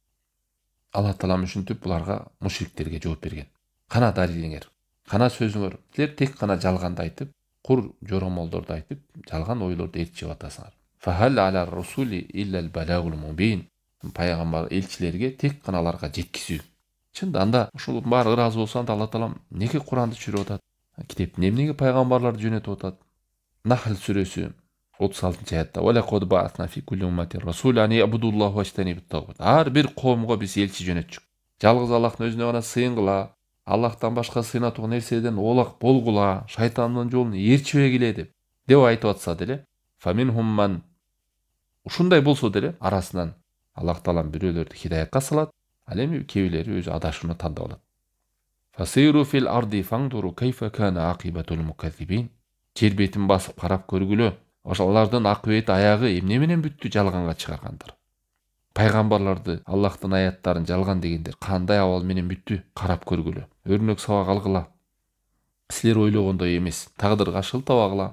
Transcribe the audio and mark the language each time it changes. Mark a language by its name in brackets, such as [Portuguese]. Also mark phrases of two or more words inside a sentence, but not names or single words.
[Kyrgyz] Алла Таалам ушинтип буларга, мушриктерге жооп берген. Кана далилиңер, кана сөзүңөр, силер тек кана жалганды айтып, кур жоромолдорду айтып, жалган ойлорду ээрчип атасыңар. [Arabic] فهل على الرسل إلا البلاغ المبين. [Kyrgyz] Пайгамбар элчилерге тек кана аларга жеткизүү. Чында анда ушул баары ыраазы болсо, анда Алла Таалам неге Куранды түшүрүп атат? Китептин эмнеге пайгамбарларды жөнөтүп атат? Нахл сүрөсү 36-аятта: [Arabic] "ولقد بعثنا في كل أمة رسولا أن اعبدوا الله واجتنبوا الطاغوت." [Kyrgyz] Ар бир коомго биз элчи жөнөтчүк. Жалгыз Аллахтын өзүнө гана сыйынгыла, Аллахтан башка сыйынатуган нерседен оолак болгула, шайтандын жолун ээрчибегиле деп айтып атса деле, [Arabic] فمنهم من, [Kyrgyz] ушундай болсо деле арасынан Аллах Таалам бирөөлөрдү хидаятка салат, ал эми кээ бирлери өзү адашууну тандап алат. [Arabic] فسيروا في الأرض فانظروا كيف كان عاقبة المكذبين. [Kyrgyz] Жер бетин басып карап көргүлө, ошолордун акыбети аягы эмне менен бүттү жалганга чыгаргандар. Пайгамбарларды, Аллахтын аяттарын жалган дегендер кандай абал менен бүттү, карап көргүлө. Өрнөк сабак алгыла. Силер ойлогондой эмес, тагдырга шылтабагыла.